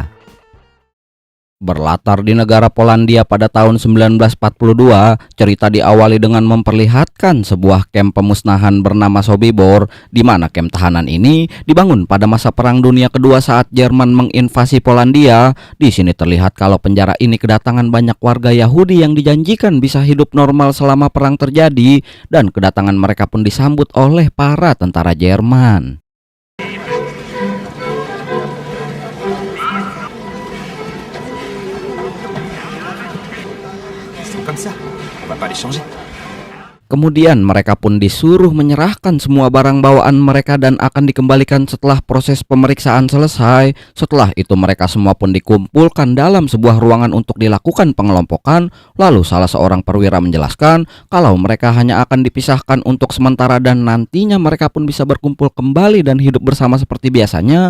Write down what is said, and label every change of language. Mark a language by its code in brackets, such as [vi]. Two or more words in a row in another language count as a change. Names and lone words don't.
[id] Berlatar di negara Polandia pada tahun 1942, cerita diawali dengan memperlihatkan sebuah kamp pemusnahan bernama Sobibor, di mana kamp tahanan ini dibangun pada masa Perang Dunia Kedua saat Jerman menginvasi Polandia. Di sini terlihat kalau penjara ini kedatangan banyak warga Yahudi yang dijanjikan bisa hidup normal selama perang terjadi, dan kedatangan mereka pun disambut oleh para tentara Jerman. [fr] Comme ça, on va pas les changer. [id] Kemudian mereka pun disuruh menyerahkan semua barang bawaan mereka dan akan dikembalikan setelah proses pemeriksaan selesai. Setelah itu mereka semua pun dikumpulkan dalam sebuah ruangan untuk dilakukan pengelompokan. Lalu salah seorang perwira menjelaskan kalau mereka hanya akan dipisahkan untuk sementara dan nantinya mereka pun bisa berkumpul kembali dan hidup bersama seperti biasanya.